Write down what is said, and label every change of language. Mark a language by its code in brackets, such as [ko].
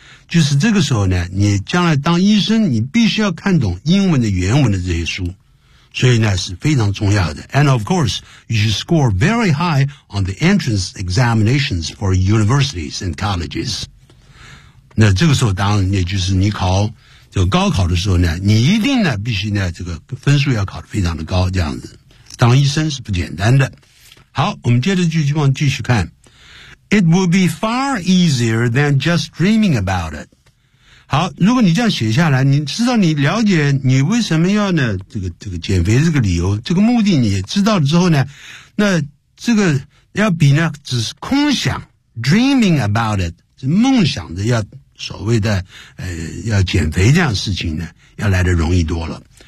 [zh] 就是这个时候呢你将来当医生你必须要看懂英文的原文的这些书所以呢是非常重要的 [en] And of course, you should score very high on the entrance examinations for universities and colleges. [zh] 那这个时候当然也就是你考这个高考的时候呢你一定呢必须呢这个分数要考得非常的高这样子。当医生是不简单的。好我们接着继续往继续看。 [en] It will be far easier than just dreaming about it. [zh] 好如果你这样写下来你知道你了解你为什么要呢这个减肥这个理由这个目的你也知道了之后呢那这个要比呢只是空想 [en] dreaming about it, [zh] 是梦想的要所谓的要减肥这样的事情呢要来得容易多了。